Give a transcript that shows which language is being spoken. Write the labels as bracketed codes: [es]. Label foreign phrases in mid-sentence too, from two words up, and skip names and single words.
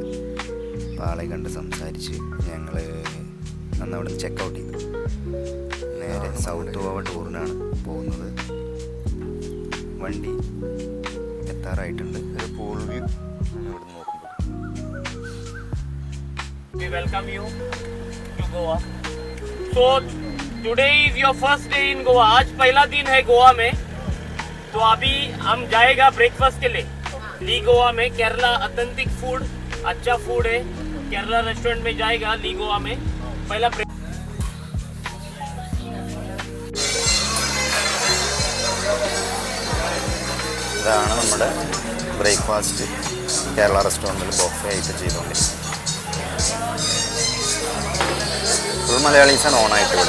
[ml] അപ്പോൾ ആളെ കണ്ട് സംസാരിച്ച് ഞങ്ങൾ അന്ന് അവിടെ നിന്ന് ചെക്കൗട്ട് ചെയ്തു. നേരെ സൗത്ത് ഗോവ ടൂറിനാണ് പോകുന്നത്. വണ്ടി എത്താറായിട്ടുണ്ട്. ഒരു [en] pool view [ml] ഇവിടെ നോക്കുമ്പോൾ. [en] We welcome you to Goa. So today is your first day in Goa. [hi] आज पहला दिन है गोवा में. तो अभी हम जाएगा ब्रेकफास्ट के लिए ली गोवा में. [en] Kerala authentic food, [hi] अच्छा फूड है. केरला रेस्टोरेंट में जाएगा ली गोवा में. पहला [ml] ഇതാണ് നമ്മുടെ ബ്രേക്ക്ഫാസ്റ്റ്. കേരള റെസ്റ്റോറൻറ്റിൽ ബൊഫേ ആയിട്ട് ചെയ്തുകൊണ്ടിരിക്കുന്നത്. ഫുൾ മലയാളീസാണ് ഓണായിട്ട് ഇവിടെ.